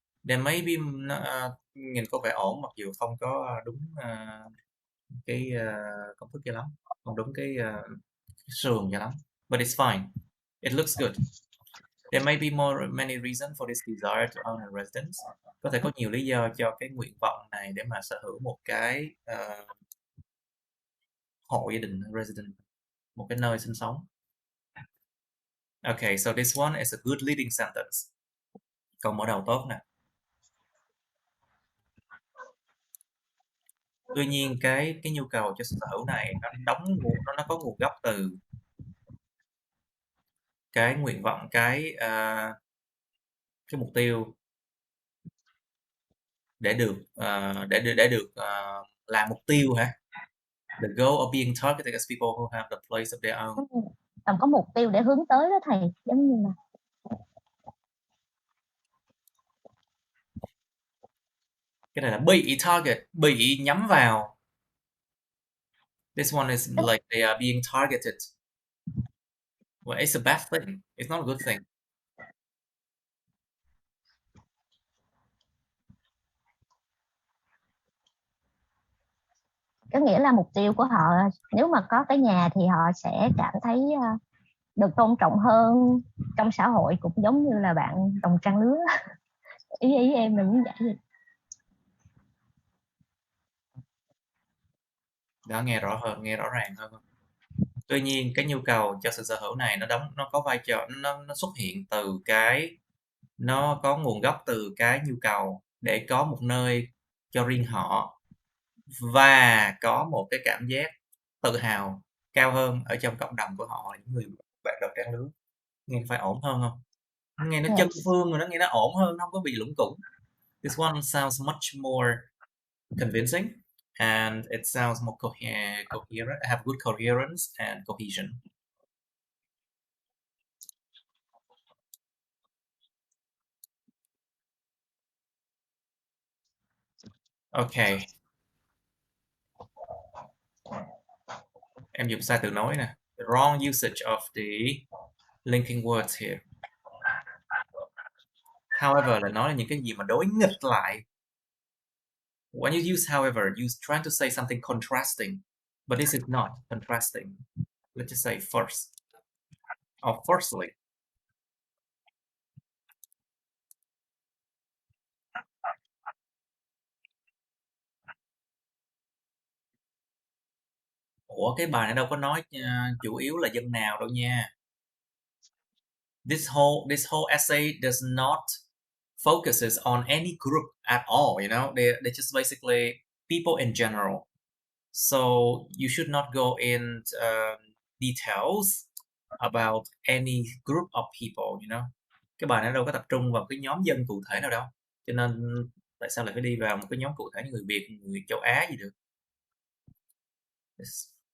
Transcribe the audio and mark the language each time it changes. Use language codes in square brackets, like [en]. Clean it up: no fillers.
[en] Then maybe [vi] nhìn có vẻ ổn mặc dù không có đúng cái công thức cho lắm, không đúng cái sườn cho lắm. [en] But it's fine. It looks good. There may be many reasons for this desire to own a residence. [vi] Có thể có nhiều lý do cho cái nguyện vọng này để mà sở hữu một cái hộ gia đình, residence, một cái nơi sinh sống. [en] Okay, so this one is a good leading sentence. [vi] Câu mở đầu tốt nè. Tuy nhiên cái nhu cầu cho sở hữu này nó có nguồn gốc từ cái nguyện vọng, cái mục tiêu để được làm mục tiêu hả? [en] The goal of being targeted as people who have the place of their own. [vi] Cần có mục tiêu để hướng tới đó thầy, giống như là cái này là bị target, bị nhắm vào. [en] This one is like they are being targeted. Well, it's a bad thing. It's not a good thing. [vi] có nghĩa là mục tiêu của họ nếu mà có cái nhà thì họ sẽ cảm thấy được tôn trọng hơn trong xã hội, cũng giống như là bạn đồng trang lứa. ý em là muốn giải gì? Đó, nghe rõ hơn, nghe rõ ràng hơn. Tuy nhiên cái nhu cầu cho sự sở hữu này nó có vai trò, nó xuất hiện từ nó có nguồn gốc từ cái nhu cầu để có một nơi cho riêng họ và có một cái cảm giác tự hào cao hơn ở trong cộng đồng của họ, những người bạn đồng trang lứa. Nghe phải ổn hơn không? Nghe nó chân [en] Yes. [vi] phương rồi, nó nghe nó ổn hơn, nó không có bị lủng củng. [en] This one sounds much more convincing and it sounds more coherent, have good coherence and cohesion. Okay. [vi] Em dùng sai từ nối nè. [en] The wrong usage of the linking words here. [vi] However là nói là những cái gì mà đối nghịch lại. [en] When you use however, you're trying to say something contrasting, but this is not contrasting. Let's just say first or firstly. [vi] Ủa, cái bài này đâu có nói chủ yếu là dân nào đâu nha. [en] This whole essay does not focuses on any group at all, you know. They're just basically people in general. So you should not go in details about any group of people, you know. [vi] Cái bài này đâu có tập trung vào cái nhóm dân cụ thể nào đâu. Cho nên tại sao lại phải đi vào một cái nhóm cụ thể như người Việt, người châu Á gì được. Yes.